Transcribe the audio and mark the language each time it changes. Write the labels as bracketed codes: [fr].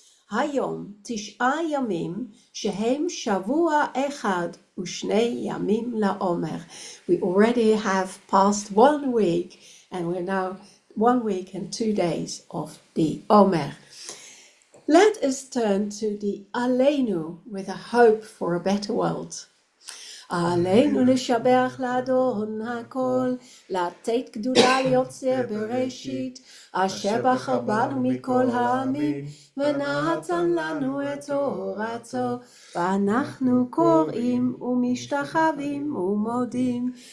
[he] היום 9 ימים שהם שבוע אחד ושני ימים לעומר. [en] We already have passed 1 week and we're now 1 week and 2 days of the Omer. Let us turn to the Aleinu with a hope for a better world. [he] עלינו לשבח לאדון הכל, לתת גדולה ליוצר בראשית, אשר בחר בנו מכל העמים, ונתן לנו את תורתו, ואנחנו קוראים ומשתחווים ומודים,